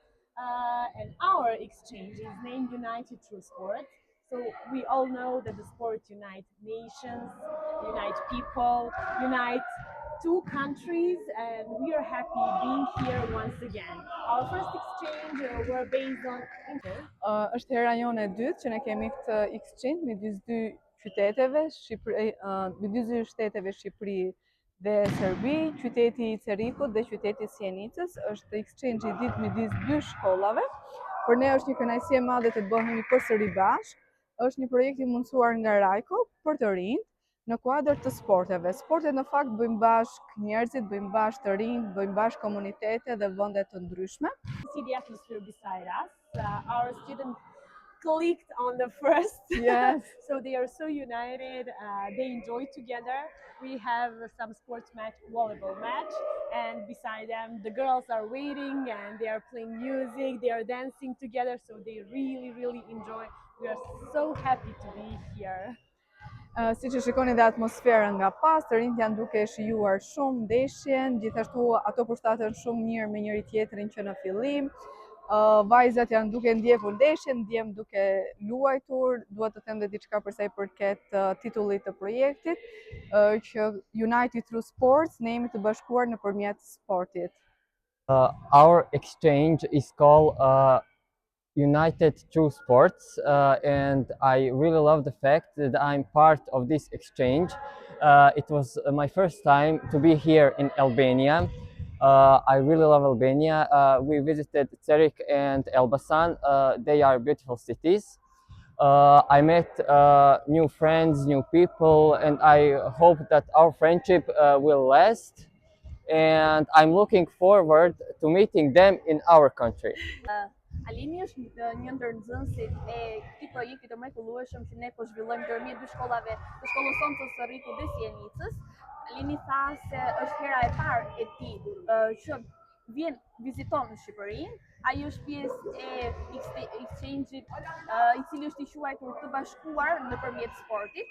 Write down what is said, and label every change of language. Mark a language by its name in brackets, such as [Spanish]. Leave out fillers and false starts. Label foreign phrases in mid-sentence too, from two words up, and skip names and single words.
[English] And our exchange is named United Through Sport. So we all know that the sport unites nations, unite people, unite two countries, and we are happy being here once again. Our first exchange were based on [Albanian] është hera jone e dytë që ne kemi këtë exchange midis dy qyteteve, midis dy shteteve Shqipëri dhe Serbi, qyteti i Cerikut dhe qyteti i Sjenicës. Është exchange i ditë midis dy shkollave. Për ne është një kënaqësi e madhe të bëhemi përsëri bashkë. Është një projekt i mundësuar nga Rajko për të rinjt në kuadër të sporteve. Sportet në fakt bëjmë bashkë njerëzit, bëjmë bashkë të rinjt, bëjmë bashkë komunitete dhe vende të ndryshme. [English] See the atmosphere beside us. Our students clicked on the first. Yes. So they are so united. They enjoy together. We have some sports match, volleyball match, and beside them the girls are waiting and they are playing music. They are dancing together. So they really enjoy. We are so happy to be here. [Albanian] Si që shikoni dhe atmosfera nga pas, të rinjt janë duke shijuar shumë ndeshjen, gjithashtu ato përshtaten shumë mirë me njëri tjetrin që në fillim. Vajzat janë duke ndjekur ndeshjen, ndjem duke luajtur. Dua të them dhe diçka për sa i përket titullit të projektit, që United Through Sports, ne jemi të bashkuar nëpërmjet sportit. [English] Our exchange is called United Through Sports, and I really love the fact that I'm part of this exchange. It was my first time to be here in Albania. I really love Albania. We visited Zurich and Elbasan. They are beautiful cities. I met new friends, new people, and I hope that our friendship will last. And I'm looking forward to meeting them in our country. [Albanian] Alini është një ndër nxënësit e këtij projekti të mrekullueshëm që ne po zhvillojmë ndërmjet dy shkollave, të shkollës sonë të Cerrikut dhe Sjenicës. Alini tha se është hera e parë e tij që vjen viziton në Shqipëri. Ai është pjesë e exchange-it i cili është i quajtur të bashkuar nëpërmjet sportit.